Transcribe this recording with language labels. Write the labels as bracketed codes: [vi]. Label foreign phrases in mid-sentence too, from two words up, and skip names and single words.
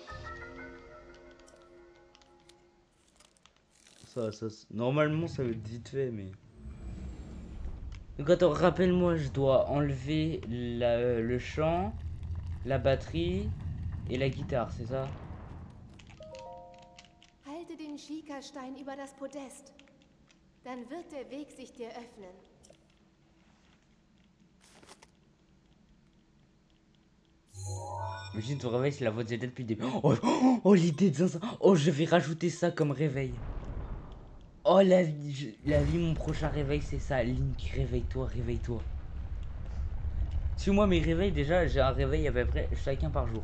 [fr] Normalement, ça va être vite fait, mais. Donc, attends, rappelle-moi, je dois enlever le chant, la batterie et la guitare, c'est ça? [de] Halte den Schiekerstein über das Podest. Dann wird der Weg sich dir öffnen. [fr] Imagine ton réveil, c'est la voix de Zelda depuis le début. Oh, l'idée de ça. Oh, je vais rajouter ça comme réveil. Oh, la vie, mon prochain réveil, c'est ça. Link, réveille-toi, réveille-toi. Suis-moi mes réveils, déjà, j'ai un réveil à peu près chacun par jour.